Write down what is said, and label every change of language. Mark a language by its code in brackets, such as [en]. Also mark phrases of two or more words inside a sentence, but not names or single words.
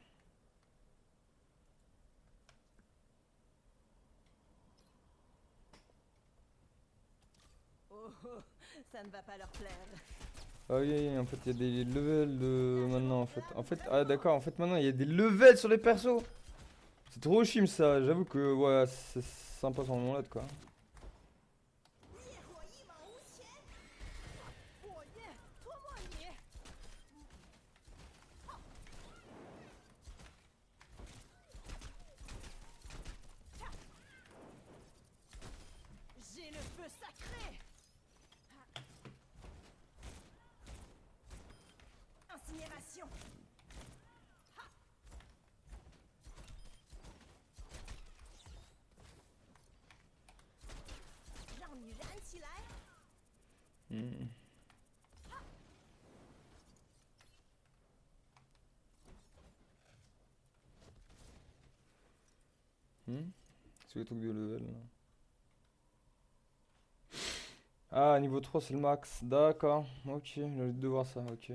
[fr] Oh, oh, ça ne va pas leur plaire. Ah oui, oui, en fait il y a des levels de maintenant en fait. Ah d'accord, en fait maintenant il y a des levels sur les persos. C'est trop chim ça, j'avoue que ouais, c'est sympa son nom là quoi. [zh] 烈火一往无前，火焰吞没你。 [fr] J'ai le feu sacré. Incinération. [zh] 让你燃起来。 [fr] Hmm. C'est le truc de level là. Ah, niveau 3 c'est le max, d'accord, ok, j'ai envie de voir ça, ok.